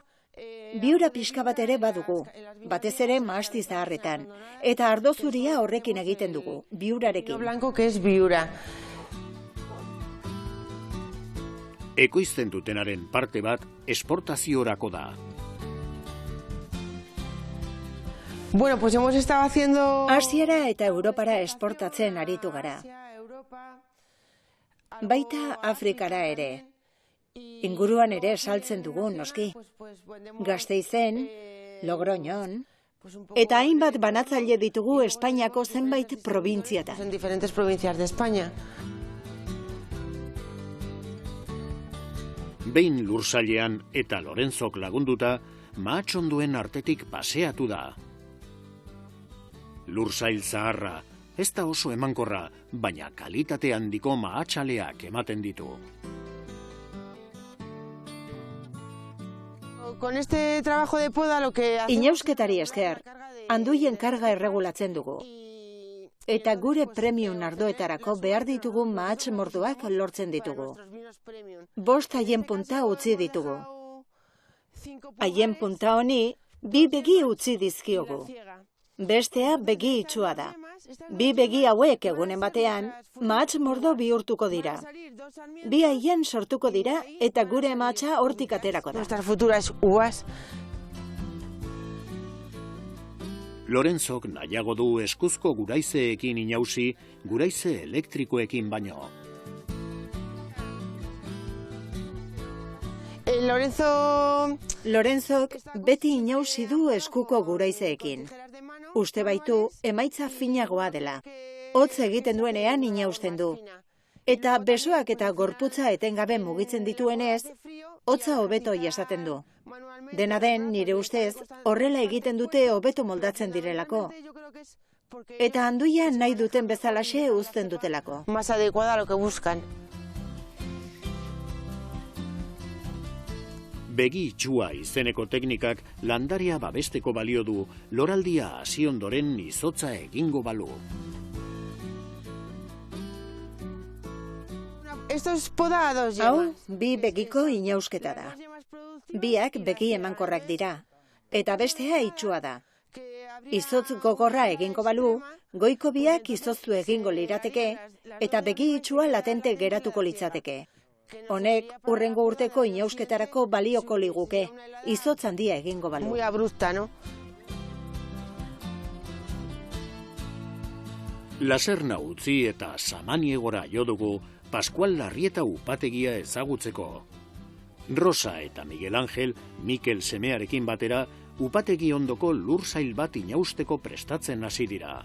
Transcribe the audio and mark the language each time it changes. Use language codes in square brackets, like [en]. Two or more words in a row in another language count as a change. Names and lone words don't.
[eu] Biura pixka bat ere badugu, batez ere mahasti zaharretan, eta ardo zuria horrekin egiten dugu, biurarekin. Ekoizten dutenaren parte bat esportaziorako da. [es] Bueno, pues hemos estado haciendo... [eu] Asiara eta Europara esportatzen aritu gara. Baita Afrikara ere. Inguruan ere saltzen dugu noski. Gasteizen, Logroñon, eta hainbat banatzaile ditugu Espainiako zenbait probintziatan. [es] En diferentes provincias de España. [eu] Behin Lursailean eta Lorenzok lagunduta, mahatsonduen artetik paseatu da. Lursail zaharra, ez da oso emankorra, baina kalitate handiko mahatsaleak ematen ditu. [es] Con este trabajo de poda lo que hacemos... [eu] Inausketari esker, anduien karga erregulatzen dugu. Eta gure premium ardoetarako behar ditugun mahats mordoak lortzen ditugu. 5 haien punta utzi ditugu. Haien punta honi 2 begi utzi dizkiogu. Bestea begi itsua da. 2 begi hauek egunen batean, mahats mordo bihurtuko dira. 2 haien sortuko dira eta gure mahatsa hortik aterako da. [es] Nuestras futuras uvas. [eu] Lorenzok nahiago du eskuzko guraizeekin inausi, guraize elektrikoekin baino. Lorenzok beti inausi du eskuko guraizeekin. Uste baitu emaitza finagoa dela. Hotz egiten duenean inausten du. Eta besoak eta gorputza etengabe mugitzen dituenez, hotza hobeto jasaten du. Dena den, nire ustez, horrela egiten dute hobeto moldatzen direlako. Eta anduia nahi duten bezalaxe uzten dutelako. [es] Más adecuada a lo que buscan. [eu] Begi itsua izeneko teknikak landaria babesteko balio du, loraldia hasi ondoren izotza egingo balu. Hau, 2 begiko inausketa da. 2 begi emankorrak dira, eta bestea itsua da. Izotz gogorra egingo balu, goiko 2 izoztu egingo lirateke, eta begi itsua latente geratuko litzateke. Honek, hurrengo urteko inausketarako balioko liguke, izotz handia egingo balu. [es] Muy abrupta, no? [eu] Laserna utzi eta samaniegora jo dugu Pascual Larrieta upategia ezagutzeko. Rosa eta Miguel Ángel, Mikel semearekin batera, upategi ondoko lursail bat inausteko prestatzen hasi dira.